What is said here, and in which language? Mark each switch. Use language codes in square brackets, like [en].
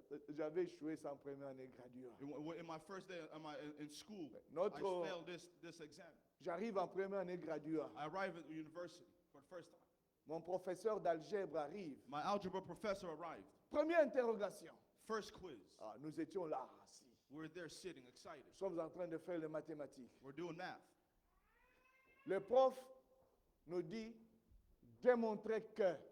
[fr] j'avais échoué sans première année graduée. [en] in my first day in school, [fr] Notre- [en] I failed this exam. [fr] J'arrive en première année graduée. [en] I arrived at the university for the first time. [fr] Mon professeur d'algèbre arrive. [en] My algebra professor arrived. [fr] Première interrogation. [en] First quiz. [fr] Nous étions là, assis. [en] We were there sitting, excited. [fr] Nous sommes en train de faire les mathématiques. [en] We're doing math. [fr] Le prof nous dit démontrer que